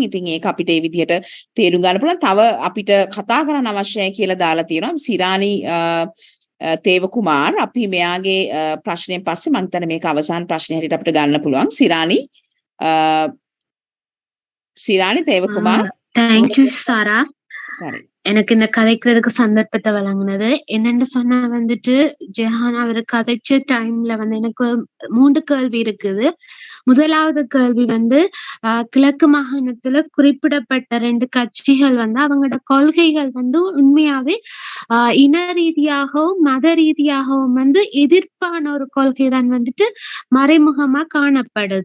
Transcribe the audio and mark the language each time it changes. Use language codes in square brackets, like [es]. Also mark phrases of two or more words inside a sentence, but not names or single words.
[si] ඉතින් ඒක අපිට ඒ විදිහට තේරුම් ගන්න පුළුවන්. තව අපිට කතා කරන්න අවශ්‍යයි කියලා දාලා තියෙනවා සිරානි තේව කුමාර්. අපි මෙයාගේ ප්‍රශ්නයෙන් පස්සේ මම හිතන්නේ මේක අවසාන ප්‍රශ්නය හැටියට අපිට ගන්න පුළුවන්. සිරානி தேவ குமார். [en] Thank you sir. [ta] சரி, எனக்கு இந்த கதைக்கிறதுக்கு சந்தர்ப்பத்தை வழங்கினது. என்னன்னு சொன்னா வந்துட்டு ஜெஹான் அவர் கதைச்ச டைம்ல வந்து எனக்கு 3 கேள்வி இருக்குது. முதலாவது கேள்வி வந்து கிழக்கு மாகாணத்துல குறிப்பிடப்பட்ட 2 கட்சிகள் வந்து அவங்களோட கொள்கைகள் வந்து உண்மையாவே இன ரீதியாகவும் மத ரீதியாகவும் வந்து எதிர்ப்பான ஒரு கொள்கை தான் வந்துட்டு மறைமுகமா காணப்படுது.